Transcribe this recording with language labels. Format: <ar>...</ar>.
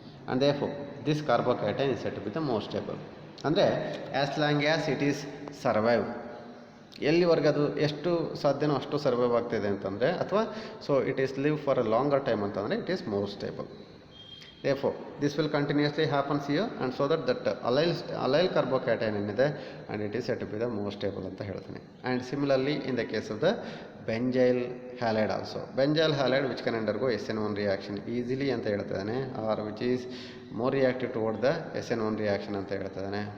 <en>And therefore this carbocation is said to be the most stable. ಅಂದರೆ as long as it is survive,</en> <kn>ಎಲ್ಲಿವರೆಗೆ ಅದು ಎಷ್ಟು ಸಾಧ್ಯನೋ ಅಷ್ಟು survive ಆಗ್ತಾಯಿದೆ ಅಂತಂದರೆ, ಅಥವಾ</kn> <en>So it is live for a longer time ಅಂತಂದರೆ it is more stable. therefore this will continuously happens here, and so that allyl carbocation ಏನಿದೆ and it is said to be the more stable</en> <kn>ಅಂತ ಹೇಳ್ತಾನೆ.</kn> <en>and similarly in the case of the benzyl halide also, benzyl halide which can undergo SN1 reaction easily</en> <kn>ಅಂತ ಹೇಳ್ತಾನೆ,</kn> <en>or which is more reactive toward the SN1 reaction ಅಂತ ಹೇಳ್ತಾನೆ.</en>